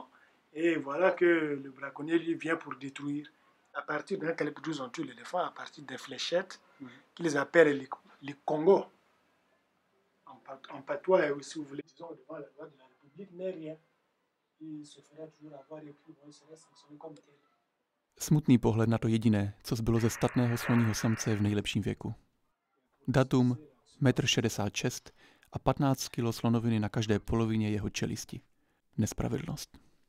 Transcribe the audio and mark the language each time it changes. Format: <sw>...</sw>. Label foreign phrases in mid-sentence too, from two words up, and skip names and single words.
<fr>Et voilà que le braconnier lui vient pour détruire. À partir d'un calibre 12, on tue l'éléphant à partir des fléchettes qu'ils appellent les Congos. En patois, si vous voulez, disons, devant la loi de la République, n'est rien. Il se fera toujours avoir et puis il sera sanctionné comme tel.</fr> <cs>Smutný pohled na to jediné, co zbylo ze statného sloního samce v nejlepším věku. Datum 1,66 m a 15 kg slonoviny na každé polovině jeho čelisti. Nespravedlnost.</cs>